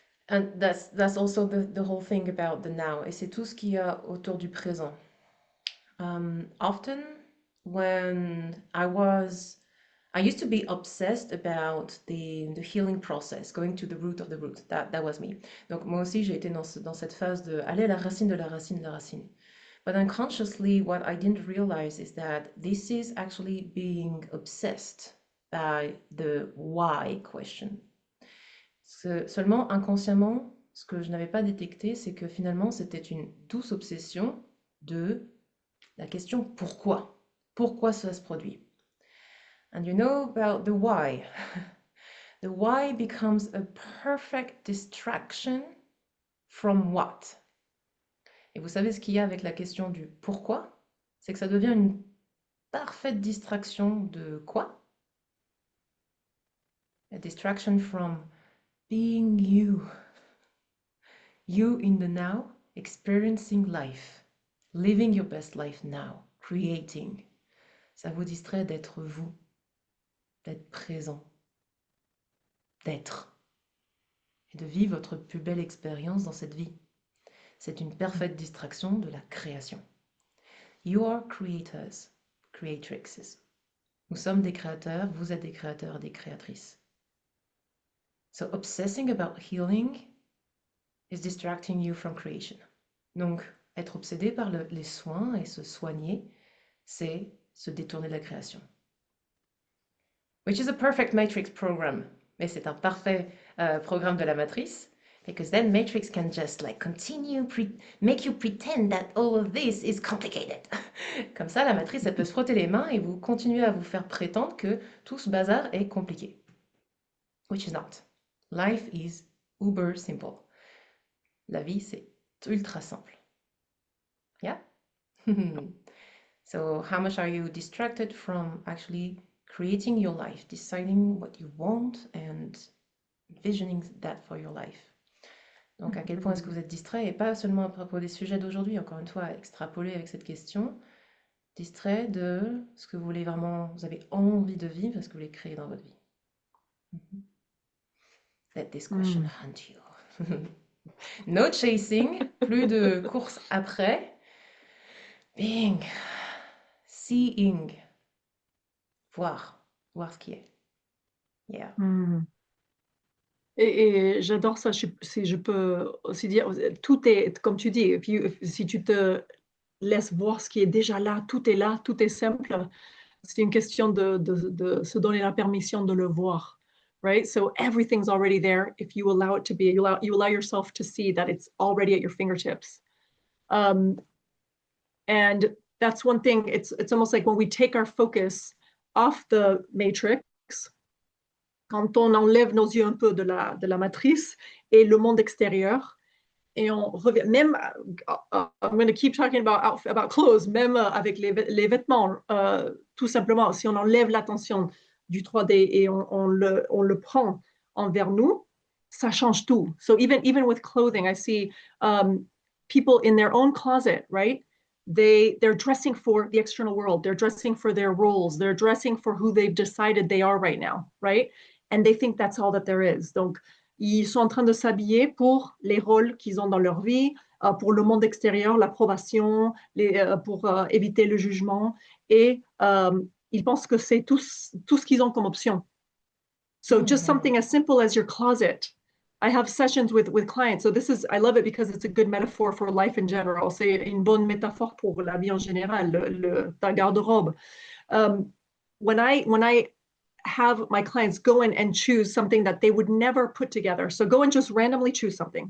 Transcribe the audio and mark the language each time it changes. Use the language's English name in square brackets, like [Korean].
[English] And that's also the whole thing about the now. [French] Et c'est tout ce qu'il y a autour du présent. [English] Often when I used to be obsessed about the healing process, going to the root of the root. That was me. [French] Donc moi aussi j'ai été dans cette phase de aller à la racine de la racine de la racine. [English] But unconsciously, what I didn't realize is that this is actually being obsessed by the why question. [French] Seulement inconsciemment, ce que je n'avais pas détecté, c'est que finalement c'était une douce obsession de la question pourquoi. Pourquoi cela se produit? [English] And you know about the why. The why becomes a perfect distraction from what? [French] Et vous savez ce qu'il y a avec la question du pourquoi? C'est que ça devient une parfaite distraction de quoi? [English] A distraction from being you. You in the now, experiencing life, living your best life now, creating. [French] Ça vous distrait d'être vous, d'être présent, d'être, et de vivre votre plus belle expérience dans cette vie. C'est une parfaite distraction de la création. [English] You are creators, creatrixes. [French] Nous sommes des créateurs, vous êtes des créateurs et des créatrices. [English] So obsessing about healing is distracting you from creation. [French] Donc, être obsédé par les soins et se soigner, c'est se détourner de la création. [English] Which is a perfect matrix program. [French] Mais c'est un parfait programme de la matrice. [English] Because then Matrix can just like continue, make you pretend that all of this is complicated. [French] Comme ça, la matrice, elle peut se frotter les mains et vous continuez à vous faire prétendre que tout ce bazar est compliqué. [English] Which is not. Life is uber simple. [French] La vie, c'est ultra simple. [English] Yeah? So how much are you distracted from actually creating your life, deciding what you want and envisioning that for your life? [French] Donc, à quel point est-ce que vous êtes distrait, et pas seulement à propos des sujets d'aujourd'hui, encore une fois, extrapoler avec cette question, distrait de ce que vous voulez vraiment, vous avez envie de vivre, ce que vous voulez créer dans votre vie. [English] Let this question hunt you. No chasing, [French] plus de course après. [English] Being, seeing, [French] voir ce qui est. [English] Yeah. [French] Et j'adore ça, si je peux aussi dire, tout est, comme tu dis, si tu te laisses voir ce qui est déjà là, tout est simple. C'est une question de se donner la permission de le voir, right? [English] So everything's already there if you allow it to be. You allow yourself to see that it's already at your fingertips. Um, and that's one thing. It's almost like when we take our focus off the matrix, [French] quand on enlève nos yeux un peu de la matrice et le monde extérieur, et on revient, même, [English] I'm going to keep talking about clothes, [French] même avec les vêtements, tout simplement, si on enlève l'attention du 3D et on le prend envers nous, ça change tout. [English] So even with clothing, I see people in their own closet, right? They're dressing for the external world. They're dressing for their roles. They're dressing for who they've decided they are right now, right? And they think that's all that there is. [French] Donc, ils sont en train de s'habiller pour les rôles qu'ils ont dans leur vie, pour le monde extérieur, l'approbation, pour éviter le jugement. Et ils pensent que c'est tout ce qu'ils ont comme option. [English] So just something as simple as your closet. I have sessions with clients. So I love it because it's a good metaphor for life in general. [French] C'est une bonne métaphore pour la vie en général, ta garde-robe. [English] When I have my clients go in and choose something that they would never put together. So go and just randomly choose something.